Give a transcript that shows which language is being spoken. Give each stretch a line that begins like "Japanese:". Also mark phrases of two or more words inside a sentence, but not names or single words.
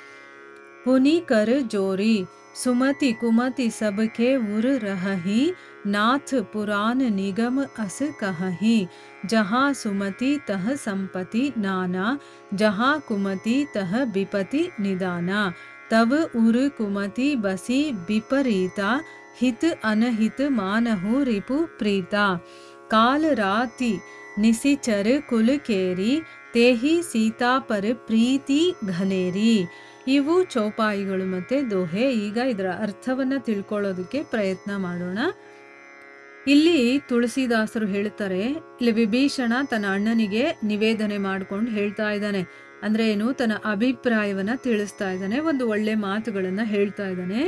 Awadhi: पुनि कर जोरी सुमति कुमति सबके उर रहही नाथ पुराण निगम अस कहही जहाँ सुमति तह संपति नाना जहाँ कुमति तह विपति निदाना तब उर कुमति बसी विपरीता हित अनहित मानहु रिपु प्रीता काल राति निसिचर कुल केरी तेहि सीता पर प्रीति घनेरी.
Kannada: ಇವು ಚೌಪಾಯಿಗಳು ಮತ್ತು ದೋಹೆ. ಈಗ ಇದರ ಅರ್ಥವನ್ನು ತಿಳ್ಕೊಳ್ಳೋದಕ್ಕೆ ಪ್ರಯತ್ನ ಮಾಡೋಣ. ಇಲ್ಲಿ ತುಳಸಿದಾಸರು ಹೇಳ್ತಾರೆ, ಇಲ್ಲಿ ವಿಭೀಷಣ ತನ್ನ ಅಣ್ಣನಿಗೆ ನಿವೇದನೆ ಮಾಡ್ಕೊಂಡು ಹೇಳ್ತಾ ಇದ್ದಾನೆ. ಅಂದ್ರೆ ಏನು, ತನ್ನ ಅಭಿಪ್ರಾಯವನ್ನ ತಿಳಿಸ್ತಾ ಇದ್ದಾನೆ, ಒಂದು ಒಳ್ಳೆ ಮಾತುಗಳನ್ನ ಹೇಳ್ತಾ ಇದ್ದಾನೆ.